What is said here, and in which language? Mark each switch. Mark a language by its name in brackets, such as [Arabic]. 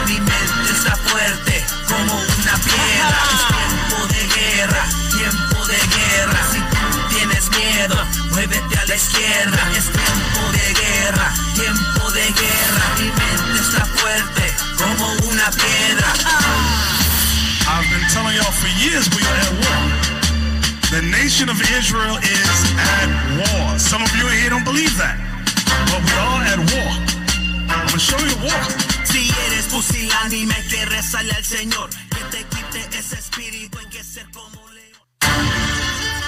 [Spanish] Mi mente está fuerte como una piedra. Es tiempo de guerra, tiempo de guerra. Si tú tienes miedo, muévete a la izquierda. Es tiempo de guerra, tiempo de guerra. Mi mente está fuerte como una piedra. [English] I've been telling y'all for years we are at war. The nation of Israel is at war. Some of you here don't believe that, but we are at war. I'm gonna show you the war. [Spanish] Si eres pusilánime, que rezale al Señor, que te quite ese espíritu en que ser como león.